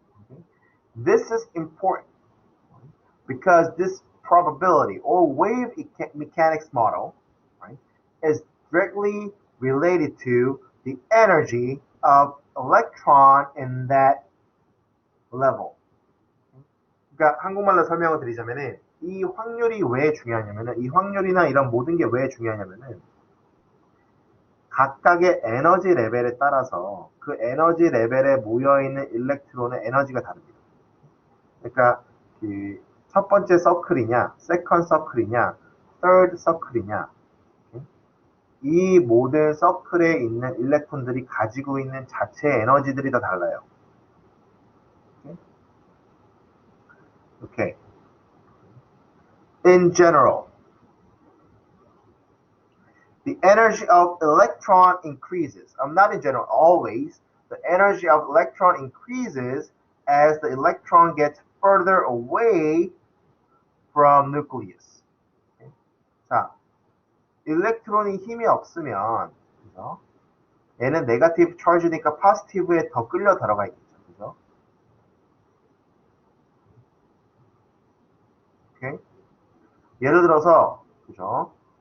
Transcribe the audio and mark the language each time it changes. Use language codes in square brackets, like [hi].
[en] Okay. This is important because this probability or wave mechanics model, right, is directly related to the energy of electron in that level. [ko] 그러니까 한국말로 설명을 드리자면은 이 확률이 왜 중요하냐면은 이 확률이나 이런 모든 게 왜 중요하냐면은 각각의 에너지 레벨에 따라서 그 에너지 레벨에 모여있는 일렉트론의 에너지가 다릅니다. 그러니까 그 첫 번째 서클이냐, 세컨드 서클이냐, third 서클이냐, 이 모든 서클에 있는 일렉트론들이 가지고 있는 자체 에너지들이 다 달라요. [en] Okay. In general, the energy of electron increases. Not in general, always. The energy of electron increases as the electron gets further away from nucleus. Okay? [ko] 자, 일렉트론이 힘이 없으면, 그죠? 얘는 네거티브 차지니까 포지티브에 더 끌려 들어가 있겠죠. 그죠? 오케이? 예를 들어서, 그죠?